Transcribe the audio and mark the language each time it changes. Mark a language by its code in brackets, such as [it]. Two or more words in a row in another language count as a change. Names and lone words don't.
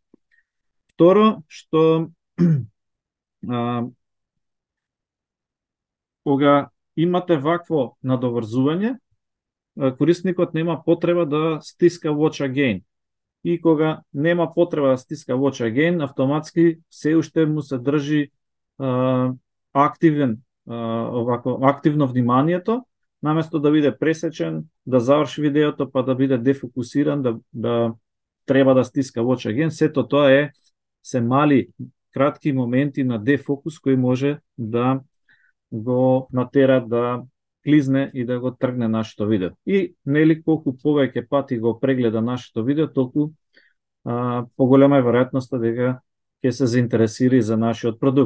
[mk] Второ, што кога имате вакво надоврзување, корисникот нема потреба да стиска [en] watch again. [mk] И кога нема потреба да стиска [en] watch again, [mk] автоматски се уште му се држи активно вниманието, наместо да биде пресечен, да заврши видеото, па да биде дефокусиран, да треба да стиска [en] watch again. [mk] Сето тоа се мали кратки моменти на дефокус кои може да го натера да клизне и да го тргне нашето видео. И нели колку повеќе пати го прегледа нашето видео, толку поголема е веројатноста дека ќе се заинтересира за нашиот продукт.